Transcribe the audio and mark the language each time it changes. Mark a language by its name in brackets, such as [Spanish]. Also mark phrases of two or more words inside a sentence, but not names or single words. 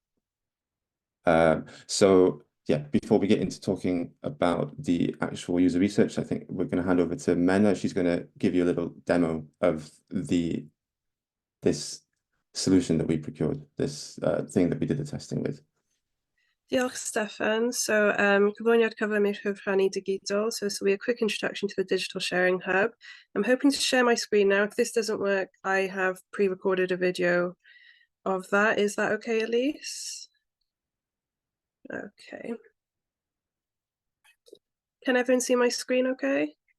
[English] So yeah, before we get into talking about the actual user research, I think we're going to hand over to Menna. She's going to give you a little demo of this solution that we procured, this thing that we did the testing with. Diolch, Stefan. [Welsh] So, gyflwyniad cyflym i'r Hwb Rhannu Digidol. [English] So this will be a quick introduction to the Digital Sharing Hub. I'm hoping to share my screen now. If this doesn't work, I have pre-recorded a video of that. Is that okay, Elise? Okay. Can everyone see my screen okay?